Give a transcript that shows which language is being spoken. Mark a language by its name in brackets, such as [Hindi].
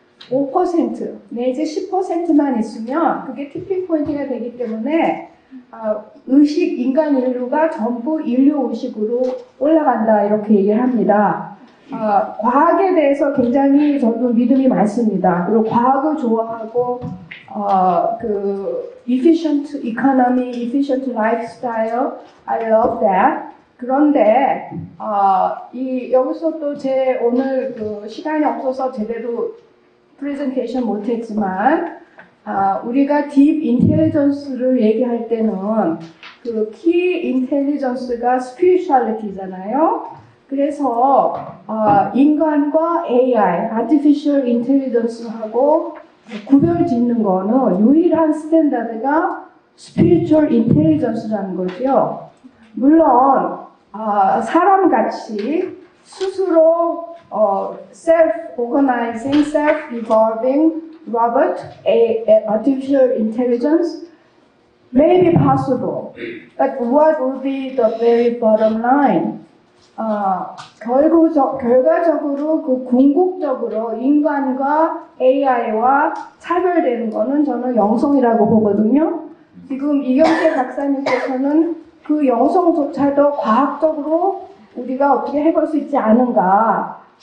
[Korean] 5% 내지 10%만 있으면 그게 티핑 포인트가 되기 때문에 의식, 인간 인류가 전부 인류 의식으로 올라간다 이렇게 얘기를 합니다. 과학에 대해서 굉장히 저도 믿음이 많습니다. 그리고 과학을 좋아하고 그 [English] efficient economy, efficient lifestyle, I love that. [Korean] 그런데 여기서 또 제 오늘 그 시간이 없어서 제대로 프레젠테이션 못했지만 우리가 딥 인텔리전스를 얘기할 때는 그 키 인텔리전스가 스피리추얼리티잖아요. 그래서 인간과 AI, Artificial Intelligence하고 구별 짓는 거는 유일한 스탠다드가 Spiritual Intelligence라는 거죠. 물론 사람같이 스스로 [English] self-organizing, self-evolving robot, artificial intelligence may be possible. But what will be the very bottom line? [Korean] 결과적으로 그 궁극적으로 인간과 AI와 차별되는 거는 저는 영성이라고 보거든요. 지금 이경재 박사님께서는 그 영성조차도 과학적으로 우리가 어떻게 해볼 수 있지 않은가.